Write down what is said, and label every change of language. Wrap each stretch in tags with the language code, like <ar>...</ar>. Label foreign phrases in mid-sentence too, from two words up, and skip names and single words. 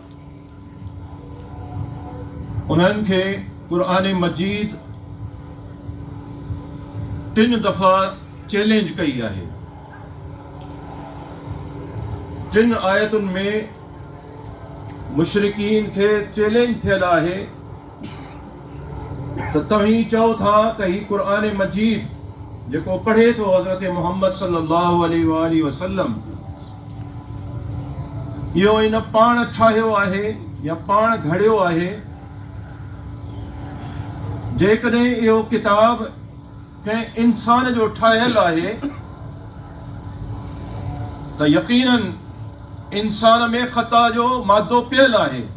<sd>उन्हनि खे क़ुरान मजीद 3 दफ़ा चैलेंज कई आहे। 3 आयतुनि में मुशरिकीन खे चैलेंज थियल आहे त तव्हीं चओ था त ही क़ुरान मजीद जेको पढ़े थो हज़रत मुहम्मद</sd> <ar>صلى الله عليه وسلم</ar> <sd>इहो इन पाण ठाहियो आहे या पाण घड़ियो आहे। जेकॾहिं इहो किताब कंहिं इंसान जो ठाहियल आहे त यक़ीनन इंसान में ख़ता जो मादो पियल आहे।</sd>